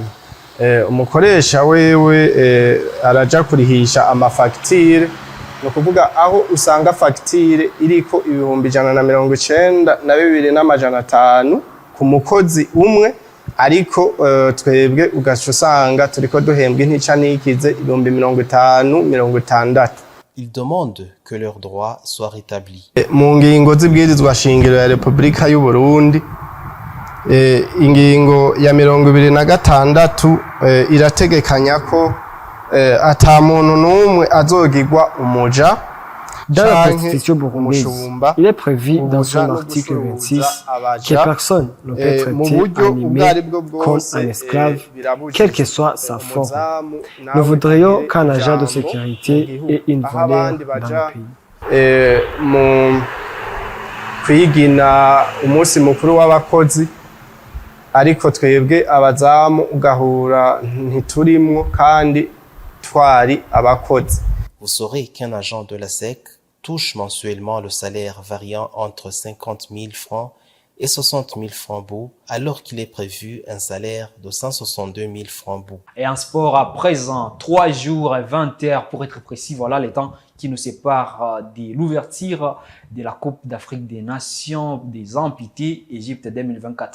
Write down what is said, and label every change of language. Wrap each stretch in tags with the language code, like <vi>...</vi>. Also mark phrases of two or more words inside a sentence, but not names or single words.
<rn>Umukoresha wewe araja kurihisha amafagitire, no kuvuga aho usanga fagitire iriko ibihumbi 192,500 ku mukozi umwe, ariko twebwe ugaca usanga turiko duhembwa intica ntikize ibihumbi 50-60.</rn> <fr>Ils demandent que leurs droits soient rétablis.</fr> <rn>Mu ngingo z'ibwirizwa shingiro ya Repubulika y'u Burundi, ingingo ya 26 irategekanya ko ata muntu n'umwe azogirwa umuja.</rn> <fr>Dans la Constitution burundaise, il est prévu dans son article 26 que personne ne peut traiter un humain comme un esclave, quelle que soit sa forme. Nous voudrions qu'un agent de sécurité ait une valeur dans le pays.</fr> <rn>Mu kwigina umunsi mukuru w'abakozi, ariko twebwe abazamu ugahura ntiturimwo kandi twari abakozi.</rn> <fr>Vous saurez qu'un agent de la SEC touche mensuellement le salaire variant entre 50 000 francs et 60 000 francs bouts, alors qu'il est prévu un salaire de 162 000 francs bouts. Et en sport, à présent, 3 jours et 20 heures pour être précis, voilà les temps qui nous sépare de l'ouverture de la Coupe d'Afrique des Nations des amputés Égypte 2024.</fr>